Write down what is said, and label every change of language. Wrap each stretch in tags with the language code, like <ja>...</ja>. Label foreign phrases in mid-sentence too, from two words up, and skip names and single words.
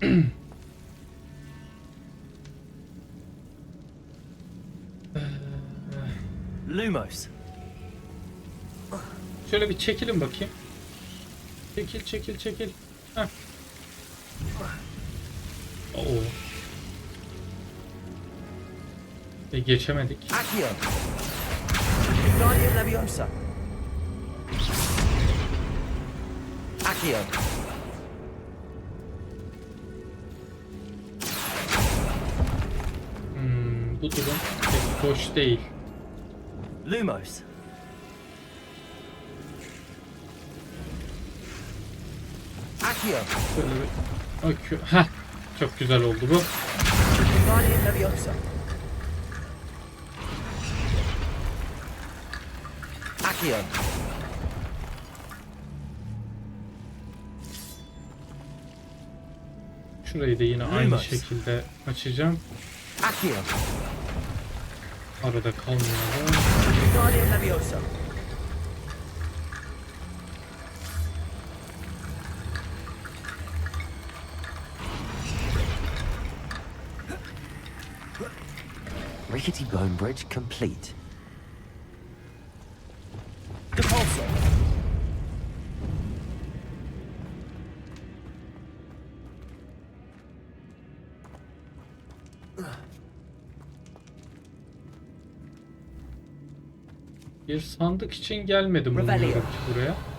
<tr>Lumos. Şöyle bir çekilin bakayım. Çekil çekil çekil. Heh. Oo. Geçemedik. Accio. Wingardium Leviosa. Accio. Bu durum pek hoş değil. Lumos. Accio. Böyle bir... Heh. Çok güzel oldu bu. Wingardium Leviosa. Accio. Şurayı da yine aynı şekilde açacağım. Accio. Arada kalmayalım.</tr> <en>Rickety bone bridge complete.</en> <tr>Depulso. Bir sandık için gelmedim umuyorum ki buraya.</tr>